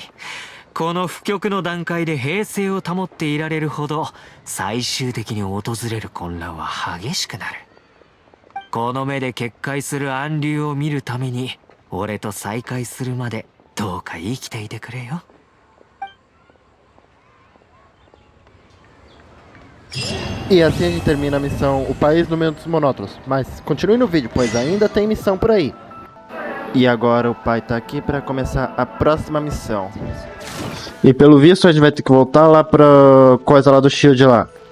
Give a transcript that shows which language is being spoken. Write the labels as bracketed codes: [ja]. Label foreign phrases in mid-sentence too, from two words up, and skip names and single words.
[ja] この不極の段階で平静を保っていられるほど最終的に訪れる混乱は激しくなる。この目で決壊する暗流を見るために俺と再会するまでどうか生きていてくれよ。 [pt] E assim a gente termina a missão O País do Medo dos Monótonos. Mas continue no vídeo, pois ainda tem missão por aí. E agora o pai tá aqui pra começar a próxima missão. E pelo visto a gente vai ter que voltar lá pra coisa lá do Shield lá.